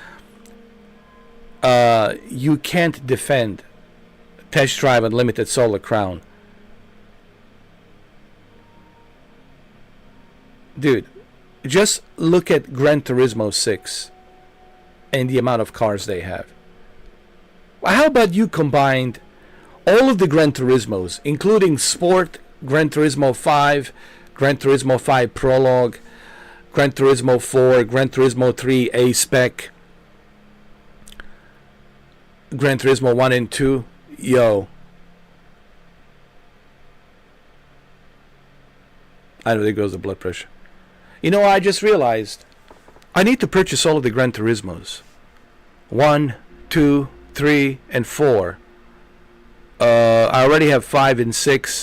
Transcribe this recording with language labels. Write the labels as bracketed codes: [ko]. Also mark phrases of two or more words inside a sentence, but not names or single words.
[en] You can't defend Test Drive Unlimited Solar Crown. Dude, just look at Gran Turismo 6 and the amount of cars they have. How about you combined all of the Gran Turismos, including Sport, Gran Turismo 5, Gran Turismo 5 Prologue, Gran Turismo 4, Gran Turismo 3 A-Spec, Gran Turismo 1 and 2. Yo. I know, there goes the blood pressure. You know, I just realized I need to purchase all of the Gran Turismos. 1, 2, 3, and 4. I already have 5 and 6.